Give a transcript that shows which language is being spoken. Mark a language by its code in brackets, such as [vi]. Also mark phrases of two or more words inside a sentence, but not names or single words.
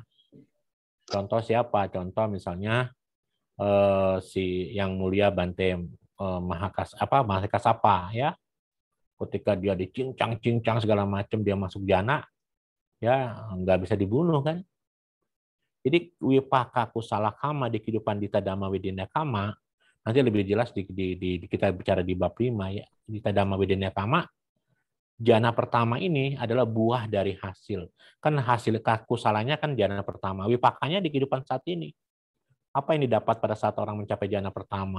[id] Contoh siapa? Contoh misalnya si yang mulia Bante Mahakasapa ya. Ketika dia dicincang segala macam, dia masuk jana, ya nggak bisa dibunuh kan. Jadi [pi] wipaka kusala kama [id] di kehidupan [pi] Dita Dhamma Wedenya Kama, [id] nanti lebih jelas kita bicara di bab 5 ya. [pi] Dita Dhamma Wedenya Kama, [id] jana pertama ini adalah buah dari hasil. Kan hasil kusalanya kan jana pertama. Wipakanya di kehidupan saat ini. Apa yang didapat pada saat orang mencapai jana pertama?